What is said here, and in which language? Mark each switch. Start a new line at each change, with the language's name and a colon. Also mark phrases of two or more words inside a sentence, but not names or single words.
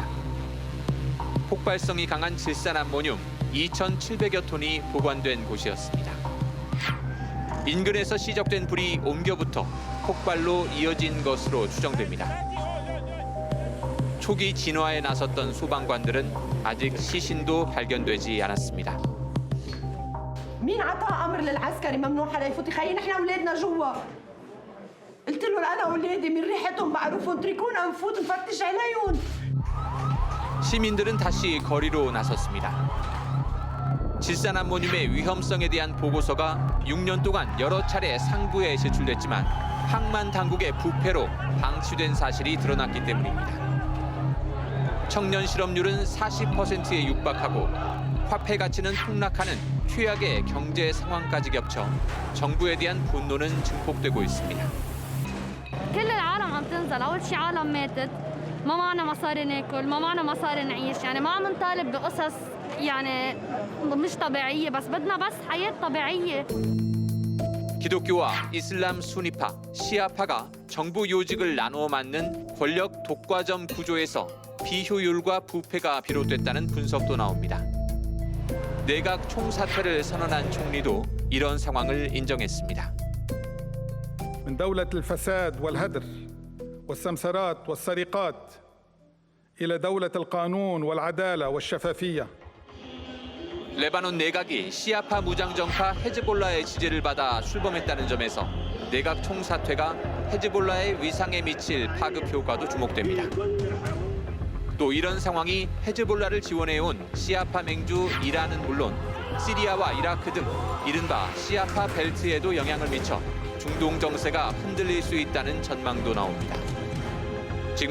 Korean: 폭발성이 강한 질산암모늄 2,700여 톤이 보관된 곳이었습니다. 인근에서 시작된 불이 옮겨붙어 폭발로 이어진 것으로 추정됩니다. 초기 진화에 나섰던 소방관들은 아직 시신도 발견되지 않았습니다.
Arabic: مين عطى امر للعسكري ممنوع حدا يفوت يخيل نحن اولادنا جوا قلت له انا اولادي من ريحتهم بعرفهم اتركونا نفوت نفتش عليهم
Korean: 시민들은 다시 거리로 나섰습니다. 질산암모늄의 위험성에 대한 보고서가 6년 동안 여러 차례 상부에 제출됐지만 항만 당국의 부패로 방치된 사실이 드러났기 때문입니다. 청년 실업률은 40%에 육박하고 화폐 가치는 폭락하는 최악의 경제 상황까지 겹쳐 정부에 대한 분노는 증폭되고 있습니다.
Arabic: كل العالم عم تنزل، أول شي عالم ماتت، ما معنا مصاري ناكل، ما معنا مصاري نعيش، يعني ما عم نطالب بقصص يعني مش طبيعية، بس بدنا بس حياة طبيعية.
Korean: 기독교와 이슬람 수니파, 시아파가 정부 요직을 나누어 맡는 권력 독과점 구조에서 비효율과 부패가 비롯됐다는 분석도 나옵니다. 내각 총사퇴를 선언한 총리도 이런 상황을 인정했습니다.
Arabic: من دولة الفساد والهدر والسمسرات والسرقات إلى دولة القانون والعدالة والشفافية.
Korean: 레바논 내각이 시아파 무장정파 헤즈볼라의 지지를 받아 출범했다는 점에서 내각 총사퇴가 헤즈볼라의 위상에 미칠 파급 효과도 주목됩니다. 또 이런 상황이 헤즈볼라를 지원해온 시아파 맹주 이란은 물론 시리아와 이라크 등 이른바 시아파 벨트에도 영향을 미쳐 중동 정세가 흔들릴 수 있다는 전망도 나옵니다.